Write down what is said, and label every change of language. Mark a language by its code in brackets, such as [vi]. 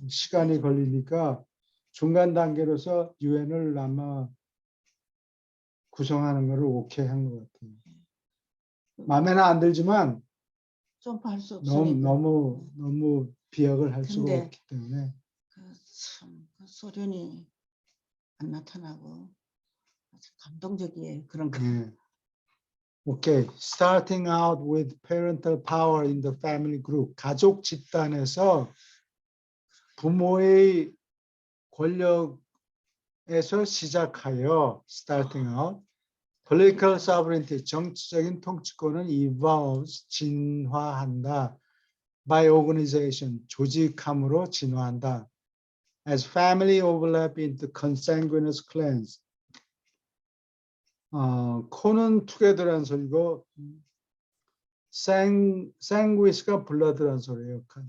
[ko] 시간이 걸리니까 중간 단계로서 유엔을 아마 구성하는 거를 오케이 한 것 같아요. 마음에는 안 들지만 점프할 수 없으니까. 너무 비약을 할 수가 근데 없기 때문에. 그 소련이 안 나타나고 아주 감동적이에요. 그런 거. 오케이. [en] Starting out with parental power in the family group. [ko] 가족 집단에서 부모의 권력에서 시작하여 [en] starting out. Political sovereignty, [ko] 정치적인 통치권은 [en] evolves, [ko] 진화한다. [en] By organization, [ko] 조직함으로 진화한다. [en] As family overlap into consanguineous clans. [ko] 코는 together란 소리고 sanguine가 blood란 소리예요.